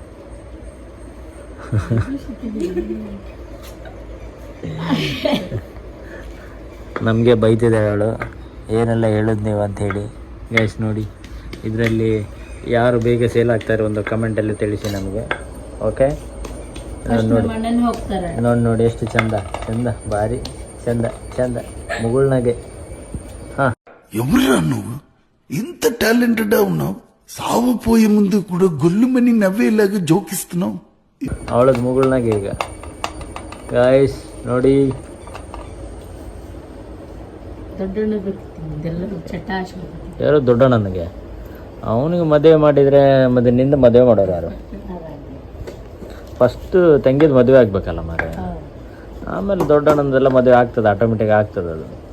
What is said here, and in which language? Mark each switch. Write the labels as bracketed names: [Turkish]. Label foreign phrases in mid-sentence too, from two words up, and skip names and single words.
[Kannada] ನಮಗೆ ಬೈತಿದ್ದಾಳೆ ಅವಳು, ಏನೆಲ್ಲ ಹೇಳೋದು ನೀವು ಅಂಥೇಳಿ. ಗೈಸ್ ನೋಡಿ, ಇದರಲ್ಲಿ ಯಾರು ಬೇಗ ಸೇಲ್ ಆಗ್ತಾರೆ ಒಂದು ಕಮೆಂಟಲ್ಲಿ ತಿಳಿಸಿ ನಮಗೆ. ಓಕೆ, ನೋಡಿ ಎಷ್ಟು ಚಂದ ಭಾರಿ ಚಂದ ಮುಗುಳ್ನಾಗೆ. ಹಾಂ, [Telugu] ఎవరురా నువ్వు? ఇంత టాలెంటెడ్ ఉన్నావు, సావపోయే ముందు కూడా గొల్లుమని నవ్వేలాగా జోకిస్తున్నావు. [Kannada] ಅವಳದು ಮುಗುಳ್ನಾಗೆ ಈಗ. ಗಾಯ್ಸ್ ನೋಡಿ, ಯಾರು ದೊಡ್ಡಣ್ಣನಿಗೆ, ಅವನಿಗೆ ಮದುವೆ ಮಾಡಿದರೆ ನಿಂದ ಮದುವೆ ಮಾಡೋರು ಯಾರು? ಫಸ್ಟು ತಂಗಿದ ಮದುವೆ ಆಗ್ಬೇಕಲ್ಲ ಮಾರೆ, ಆಮೇಲೆ ದೊಡ್ಡಣ್ಣಂದೆಲ್ಲ ಮದುವೆ ಆಗ್ತದೆ, ಆಟೋಮೆಟಿಕ್ ಆಗ್ತದೆ ಅದು.